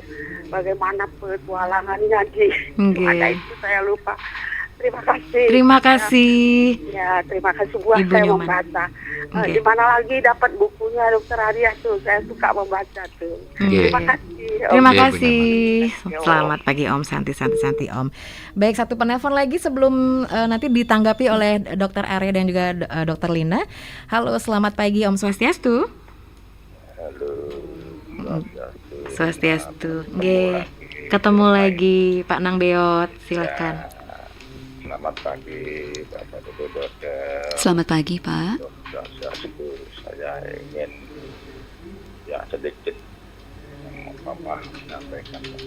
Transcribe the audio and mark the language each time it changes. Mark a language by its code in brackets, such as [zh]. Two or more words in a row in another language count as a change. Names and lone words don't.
[id] Bagaimana petualangannya ada itu saya lupa. Terima kasih. Terima kasih. Ya, terima kasih buat Ibu saya Nyoman. membaca. Oke. Di mana lagi dapat bukunya Dokter Arya tuh? Saya suka membaca tuh. Oke. Terima kasih. Terima Oke, Bu kasih. Nyoman. Selamat pagi [sa] Om, santi Om. [id] Baik, satu penelpon lagi sebelum nanti ditanggapi oleh Dokter Arya dan juga Dokter Lina. Halo, selamat pagi [sa] Om Swastiastu. [id] Halo. Swastiastu. Nggih. Ketemu lagi Pak Nang Beot, silakan. Selamat pagi Bapak Dokter. Selamat pagi Pak. Saya ingin ya sedikit Bapak menyampaikan.